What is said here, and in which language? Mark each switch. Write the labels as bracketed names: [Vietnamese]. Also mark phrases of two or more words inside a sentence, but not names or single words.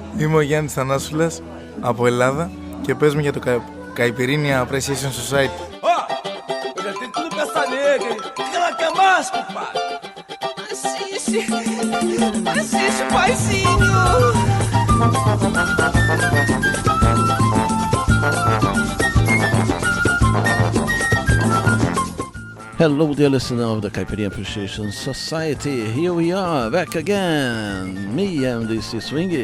[Greek] Είμαι ο Γιάννης Θανάσουλας από Ελλάδα και παίζουμε για το Caipirinha Appreciation Society. [Portuguese] Eu tenho tudo pra essa nega, hein? O que ela quer mais, compadre? Assiste, paizinho. [English] Hello, dear listener of the Caipirinha Appreciation Society. Here we are, back again. Me and this is Swingy.